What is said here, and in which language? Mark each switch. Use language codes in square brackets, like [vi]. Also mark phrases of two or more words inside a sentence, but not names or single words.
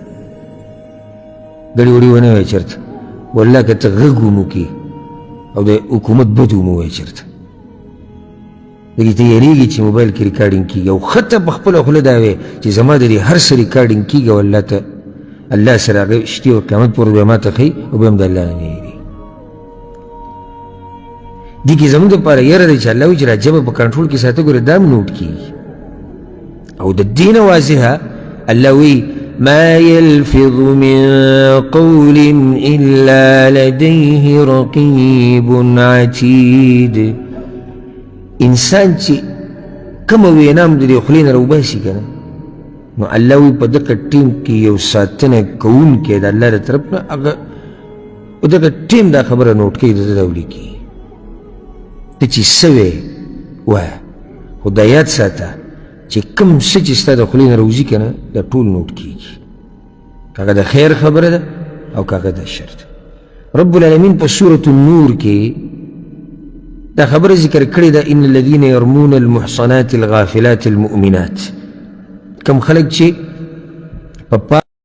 [ps] ګړې وړې ونه وایې چېرته والله که ته غږ هم وکړي او د حکومت بد هم ووایې چېرته دغې ته یېرېږي چې موبایل کې ریکارډینګ کېږي او ښه ته په خپله خوله دا وایې چې زما د دې هر څه ریکارډینګ کېږي او الله ته الله سره هغه شتي او قیامت پورې بیا ما ته ښایي او بیا هم د الله نه نه هېرېږي دې کې زموږ دپاره یره دی چې الله وایي چې را ژبه په کنټرول کې ساته ګوره دا هم نوټ کېږي او د دې نه واضحه الله وایي [ar] ما يلفظ من قول إلا لديه رقيب عتيد [ps] انسان چې کومه وینا هم د دې خولې نه راوباسي که نه نو الله وی په دغه ټیم کې یو ساتنه کوونکی د الله د طرف نه هغه دغه ټیم دا خبره نوټ کوي د ده دا ولیکي ته چې څه وې وایه خو دا یاد ساته چې کوم څه چې ستا د خولې نه راوځي که نه دا ټول نوټ کېږي که هغه د خیر خبره ده او که هغه د شر ده رب العالمین په سورة النور کې دا خبره ذکر کړې ده [ar] ان الذین یرمون المحصنات الغافلات المؤمنات [ps] کم خلق چې په